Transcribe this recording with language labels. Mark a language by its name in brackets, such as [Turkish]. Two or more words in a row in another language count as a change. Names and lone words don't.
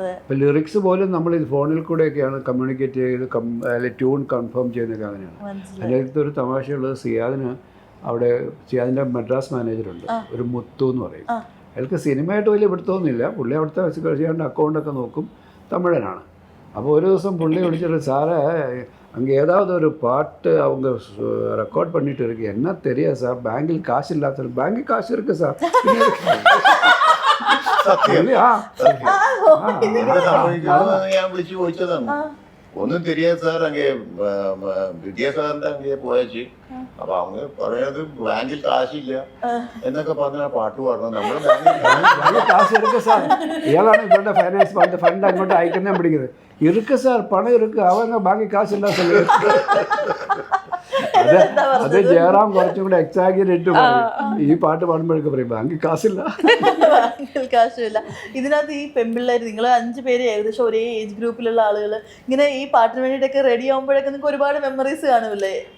[Malayalam] അപ്പോൾ ലിറിക്സ് പോലും നമ്മൾ ഇത് ഫോണിൽ കൂടെയൊക്കെയാണ് കമ്മ്യൂണിക്കേറ്റ് ചെയ്ത് അല്ലെങ്കിൽ [English] tune confirm [Malayalam] ചെയ്യുന്നതൊക്കെ അങ്ങനെയാണ്. അതിനകത്ത് ഒരു തമാശയുള്ളത്, സിയാദിൻ്റെ മദ്രാസ് മാനേജറുണ്ട്, ഒരു മുത്തു എന്ന് പറയും. അയാൾക്ക് സിനിമയായിട്ട് വലിയ പിടുത്തമൊന്നുമില്ല. പുള്ളി അവിടുത്തെ ചെയ്യാണ്ട് അക്കൗണ്ടൊക്കെ നോക്കും, തമിഴനാണ്. [Tamil] അപ്പോൾ ഒരു ദിവസം പുള്ളി വിളിച്ചിട്ട്, സാറേ அங்கே ஏதாவது ஒரு பாட்டு அவங்க ரெக்கார்ட் பண்ணிட்டு இருக்கு, என்ன தெரியாது சார், பேங்கில் காசு இல்லாத. பேங்கில் காசு இருக்கு சார். [Malayalam] ഞാൻ വിളിച്ചു ചോദിച്ചതാണ്. [Tamil] ஒன்னும் தெரியாது சார், அங்கே வித்யாசாரின்டெ அங்கே போயச்சு. [Malayalam] അപ്പൊ அவங்க പറയുന്നത് ബാങ്കിൽ കാശില്ല എന്നൊക്കെ പറഞ്ഞ പാട്ട് പാടണം. നമ്മുടെ ബാങ്കിൽ [Tamil] காசு இருக்கு சார். [Malayalam] ഇയാളാണ് ഇവരുടെ [English] finance fund [Malayalam] അങ്ങോട്ട് അയക്കുന്നേ പിടിക്കുന്നത്. [Tamil] இருக்கு சார், பணம் இருக்கு, அவங்க பாக்கி காசு இல்ல சொல்லி. [Malayalam] അത് ജയറാം കുറച്ചും കൂടെ എക്സാഗറേറ്റ് പറയും. ഈ പാട്ട് പാടുമ്പോഴൊക്കെ പറയും ബാങ്കിൽ കാശില്ല, ബാങ്കിൽ കാശില്ല. ഇതിനകത്ത് ഈ പെൺപിള്ളേർ നിങ്ങൾ 5 പേര് ഏകദേശം ഒരേ ഏജ് ഗ്രൂപ്പിലുള്ള ആളുകൾ ഇങ്ങനെ ഈ പാട്ടിന് വേണ്ടിയിട്ടൊക്കെ റെഡി ആകുമ്പോഴൊക്കെ നിങ്ങൾക്ക് ഒരുപാട് മെമ്മറീസ് കാണുമല്ലേ?